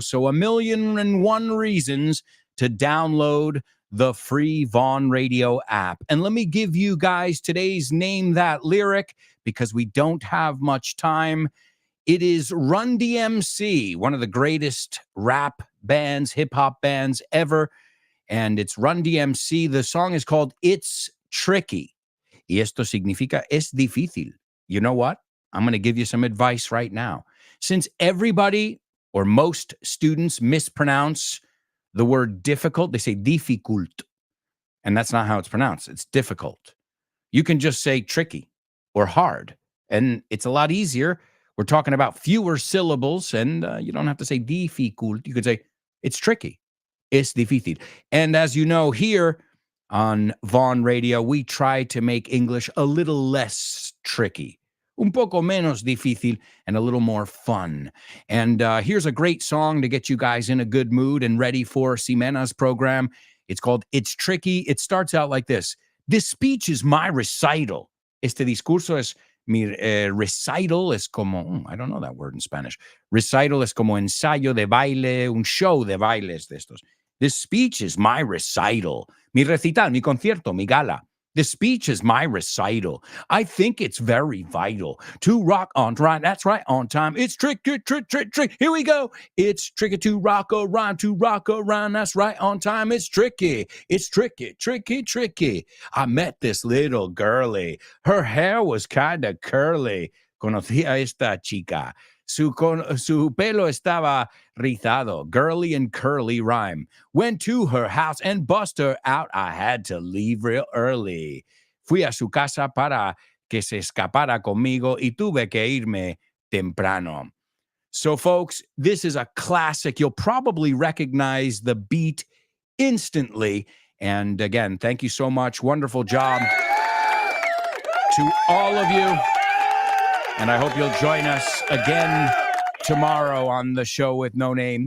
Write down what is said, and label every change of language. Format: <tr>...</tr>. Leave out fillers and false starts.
<en>So 1,000,001 reasons to download the free Vaughn Radio app. And let me give you guys today's Name That Lyric, because we don't have much time. It is Run DMC, one of the greatest rap bands, hip-hop bands ever. And it's Run DMC. The song is called It's Tricky.</en> <es>Y esto significa es difícil.</es> <en>You know what? I'm going to give you some advice right now. Since everybody or most students mispronounce the word difficult, they say difficult. And that's not how it's pronounced. It's difficult. You can just say tricky or hard. And it's a lot easier. We're talking about fewer syllables, and you don't have to say difficult. You could say it's tricky.</en> <es>Es difícil.</es> <en>And as you know, here on Vaughn Radio, we try to make English a little less tricky.</en> <es>Un poco menos difícil</es> <en>and a little more fun. And here's a great song to get you guys in a good mood and ready for Ximena's program. It's called It's Tricky. It starts out like this. This speech is my recital.</en> <es>Este discurso es mi recital. Es como,</es> <en>I don't know that word in Spanish.</en> <es>Recital es como ensayo de baile, un show de bailes de estos.</es> <en>This speech is my recital.</en> <es>Mi recital, mi concierto, mi gala.</es> <en>The speech is my recital. I think it's very vital to rock on time. That's right, on time. It's tricky. Here we go. It's tricky to rock around, That's right, on time. It's tricky. It's tricky. I met this little girlie. Her hair was kind of curly.</en> <es>Conocí a esta chica. Su pelo estaba rizado,</es> <en>girly and curly rhyme. Went to her house and bust her out. I had to leave real early.</en> <es>Fui a su casa para que se escapara conmigo y tuve que irme temprano.</es> <en>So, folks, this is a classic. You'll probably recognize the beat instantly. And again, thank you so much. Wonderful job to all of you. And I hope you'll join us again tomorrow on the show with no name.</en>